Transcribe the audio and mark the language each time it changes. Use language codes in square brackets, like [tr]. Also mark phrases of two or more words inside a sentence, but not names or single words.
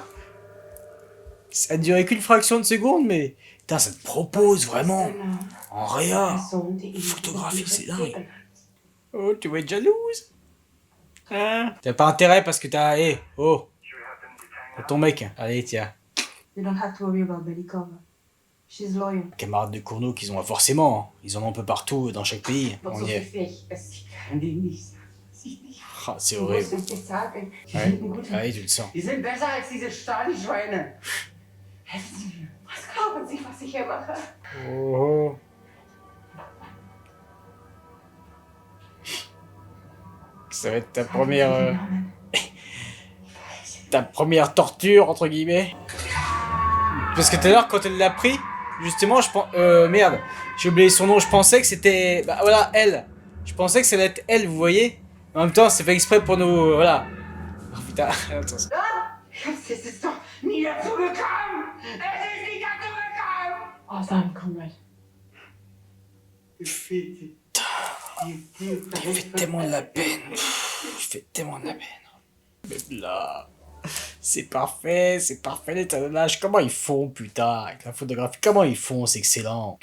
[fr] Ça a duré qu'une fraction de seconde, mais putain, ça te propose vraiment en réa. Photographie, c'est dingue. Oh, tu vas être jalouse. Hein? T'as pas intérêt parce que t'as. Hé, oh. T'as ton mec. Allez, tiens. [en] You don't have to worry about Belikova. She's loyal. [fr] Camarades de Cournot qu'ils ont forcément. Hein. Ils en ont un peu partout dans chaque pays. On y est. Ah, c'est horrible. Ouais. Ouais, tu le sens. [de] Die sind besser als diese Stahlschweine. Helfen Sie mir. Was glauben Sie, was ich hier mache? [fr] Oh. Ça va être ta première... ta première torture, entre guillemets. Parce que tout à l'heure, quand elle l'a pris, justement, je pense... merde, j'ai oublié son nom, je pensais que c'était... Bah voilà, elle. Je pensais que ça allait être elle, vous voyez. En même temps, c'est fait exprès pour nous... voilà. Oh putain, attends. [de] Es ist doch nie dazu gekommen! Es ist nie dazu gekommen! [en] Oh, damn, comrade. [fr] Il fait tellement de la peine. Il fait tellement de la peine. Mais là... C'est parfait, l'étalonnage. Comment ils font, putain, avec la photographie, comment ils font, c'est excellent.